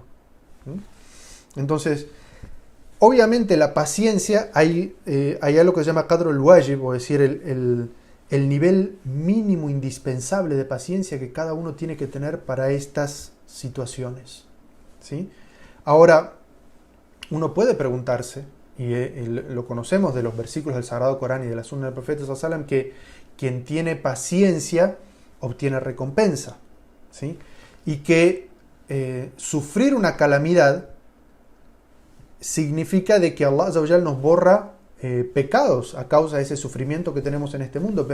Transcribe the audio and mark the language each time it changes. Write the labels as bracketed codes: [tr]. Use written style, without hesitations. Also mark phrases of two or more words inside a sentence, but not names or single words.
[es] Entonces, obviamente la paciencia, hay algo que se llama [ar] قدر الواجب, [es] o decir, el nivel mínimo indispensable de paciencia que cada uno tiene que tener para estas situaciones. ¿Sí? Ahora, uno puede preguntarse, y lo conocemos de los versículos del Sagrado Corán y de la Sunna del Profeta [ar] صلى الله عليه وسلم, [es] que quien tiene paciencia obtiene recompensa, ¿sí? Y que sufrir una calamidad significa de que Allah [ar] عز وجل [es] nos borra pecados a causa de ese sufrimiento que tenemos en este mundo.